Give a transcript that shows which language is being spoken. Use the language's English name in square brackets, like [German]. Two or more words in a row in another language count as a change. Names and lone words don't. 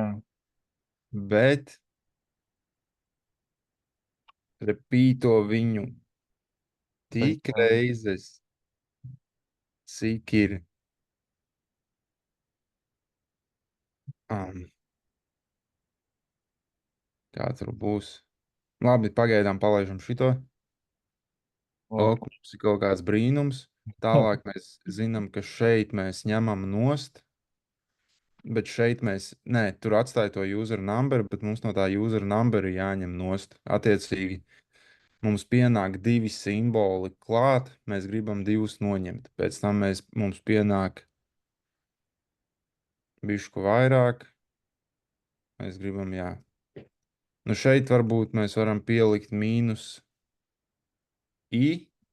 [Latvian] Bet repīto viņu tik reizes, cik ir um, kā tur būs. Labi, pagaidām palaižam šito. Ok, mums ir kaut kāds brīnums. Tālāk mēs zinām, ka šeit mēs ņemam nost, bet šeit mēs, nē, tur atstāja to [English] user number, [Latvian] bet mums no tā [English] user number [Latvian] ir jāņem nost. Attiecīgi, mums pienāk divi simboli klāt, mēs gribam divus noņemt. Pēc tam mums pienāk bišku vairāk, mēs gribam, jā. Nu šeit varbūt mēs varam pielikt mīnus i